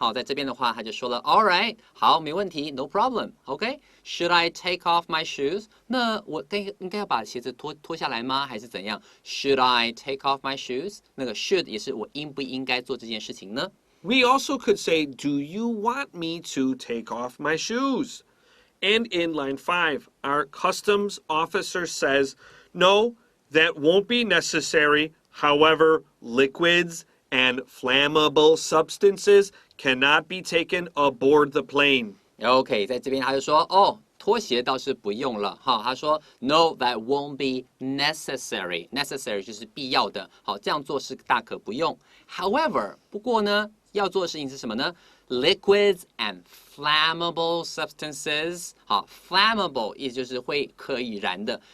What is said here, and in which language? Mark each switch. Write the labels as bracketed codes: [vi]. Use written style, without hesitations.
[zh] 好，在这边的话，他就说了 ， [en] All right， [zh] 好，没问题 ， [en] No problem。 [zh] OK， [en] Should I take off my shoes？ [zh] 那我应该要把鞋子脱下来吗？还是怎样 ？ [en] Should I take off my shoes？ [zh] 那个 should 也是我应不应该做这件事情呢？ [en] We also could say, do you want me to take off my shoes? And in line 5, our customs officer says, no, that won't be necessary. However, liquids and flammable substances cannot be taken aboard the plane. [zh] OK， 在这边他就说，哦，拖鞋倒是不用了哈。他说 ， [en] No, that won't be necessary. [zh] Necessary 就是必要的，好，这样做是大可不用。 However， 不过呢，要做的事情是什么呢？ [en] Liquids and flammable substances， [zh] 好 ，flammable 意思就是会可以燃的。